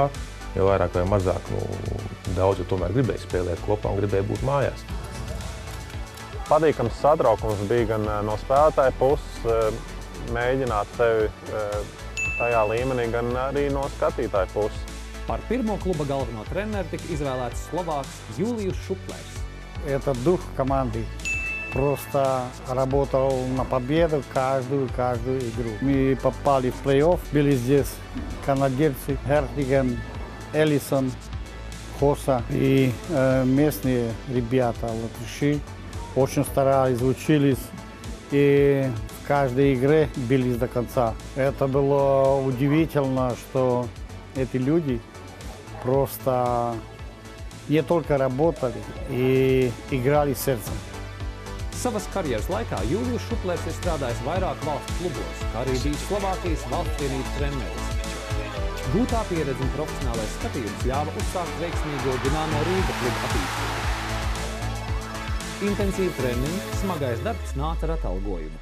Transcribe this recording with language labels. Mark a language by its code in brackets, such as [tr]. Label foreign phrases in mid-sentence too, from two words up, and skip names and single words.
[lv] Jo vairāk vai mazāk, daudz tomēr gribēja spēlēt kopā un gribēja būt mājās. Patīkams satraukums bija gan no spēlētāja puses, mēģināt sevi tajā līmenī, gan arī no skatītāja puses. Par pirmo kluba galveno treneru tika izvēlēts Slovāks Julijus Šuplers. [ru] Это дух команды. Просто работал на победу каждую игру. Мы попали в плей-офф, были здесь канадерцы, Хертиген, Эллисон, Хоса и местные ребята, латыши, очень старались, учились и в каждой игре бились до конца. Это было удивительно, что эти люди просто не только работали и играли сердцем. [lv] Savas karjeras laikā Julijus Šuplers ir strādājis vairāk valsts klubos, kā arī bijis Slovākijas valsts vienības treneris. Gūtā pieredze un profesionālais skatījums ļāva uzsākt veiksmīgo Dinamo Rīga klubu attīstību. Intensīvi treniņi, smagais darbs nāca ar atalgojumu.